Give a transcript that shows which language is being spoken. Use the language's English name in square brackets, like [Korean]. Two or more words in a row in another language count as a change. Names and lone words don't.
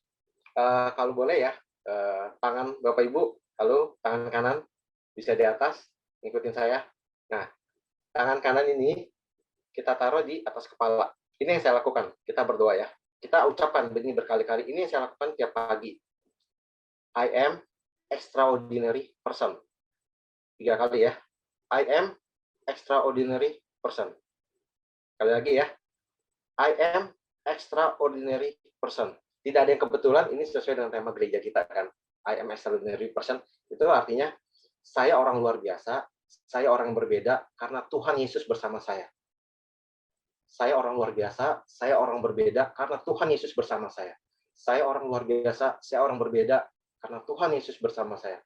[Indonesian] Kalau boleh ya, tangan Bapak Ibu, halo, tangan kanan bisa di atas, ngikutin saya. Nah, tangan kanan ini kita taruh di atas kepala. Ini yang saya lakukan, kita berdoa ya. Kita ucapkan ini berkali-kali, ini yang saya lakukan tiap pagi. [English] I am extraordinary person. [Indonesian] 3 kali ya. [English] I am extraordinary person. [Indonesian] Sekali lagi ya, [English] I am extraordinary person. [Indonesian] Tidak ada yang kebetulan, ini sesuai dengan tema gereja kita kan. [English] I am extraordinary person, [Indonesian] itu artinya saya orang luar biasa, saya orang yang berbeda karena Tuhan Yesus bersama saya. Saya orang luar biasa, saya orang berbeda karena Tuhan Yesus bersama saya. Saya orang luar biasa, saya orang berbeda karena Tuhan Yesus bersama saya.